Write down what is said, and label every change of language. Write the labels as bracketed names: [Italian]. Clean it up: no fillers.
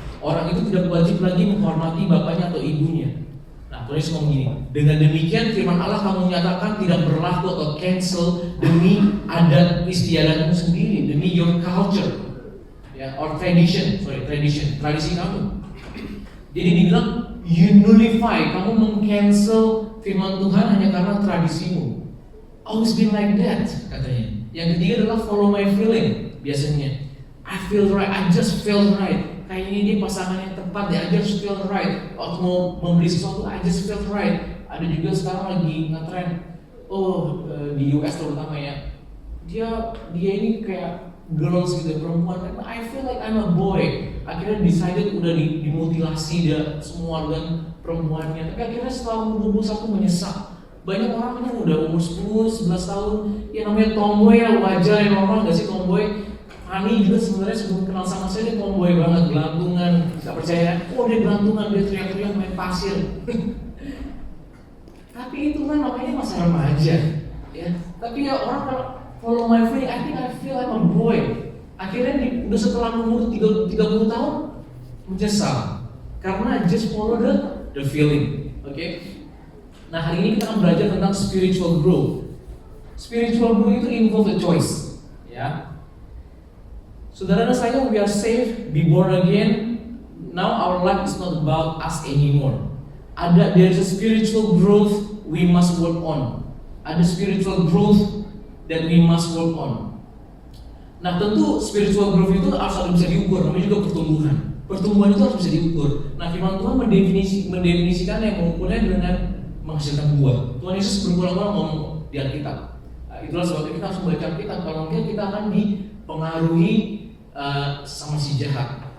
[Indonesian] orang itu tidak wajib lagi menghormati bapaknya atau ibunya. Nah, Tuhan Yesus ngomong gini, dengan demikian firman Allah kamu menyatakan tidak berlaku atau cancel demi adat istiadatmu sendiri, demi [English] your culture, [Indonesian] ya, [English] or tradition, [Indonesian] tradisi kamu. Jadi dibilang [English] you nullify, [Indonesian] kamu meng-cancel firman Tuhan hanya karena tradisimu. [English] Always been like that, [Indonesian] katanya. Yang ketiga adalah [English] follow my feeling, [Indonesian] biasanya. [English] I feel right, I just feel right. [Indonesian] Kayaknya dia pasangan yang tepat deh, [English] I just feel right. [Indonesian] Waktu mau membeli sesuatu, I just feel right. Ada juga sekarang lagi ngetren, di US terutama ya, dia ini kayak girls gitu, perempuan. [English] I feel like I'm a boy. [Indonesian] Akhirnya decided udah dimutilasi dia semua dengan perempuannya. Tapi akhirnya setelah umur 21 menyesal. Banyak orang yang udah umur 10, 11 tahun, ya namanya tomboy ya, wajar ya, normal gak sih tomboy. Ani juga sebenarnya sebelum kenal sama saya dia tomboy banget, gelantungan, gak percaya. Dia gelantungan, dia teriak-teriak main pasir. Tapi itu kan namanya masa remaja, ya. Tapi ya orang kalau [English] follow my feeling, I think I feel I'm a boy. [Indonesian] Akhirnya udah setelah umur 30 tahun menyesal karena [English] just follow the feeling, [Indonesian] oke? Nah, hari ini kita akan belajar tentang spiritual growth. Spiritual growth itu [English] involve a choice, [Indonesian] ya. Saudara dan saya, [English] we are saved, be born again. Now our life is not about us anymore. There is a spiritual growth we must work on. [Indonesian] Ada [English] spiritual growth that we must work on. [Indonesian] Nah, tentu spiritual growth itu harus ada bisa diukur, namanya juga pertumbuhan. Pertumbuhan itu harus bisa diukur. Nah, firman Tuhan mendefinisikan yang mengukurnya dengan menghasilkan buah. Tuhan Yesus berulang-ulang ngomong di Alkitab. Itulah sebabnya kita harus membaca Alkitab. Kalau enggak kita akan dipengaruhi sama si jahat.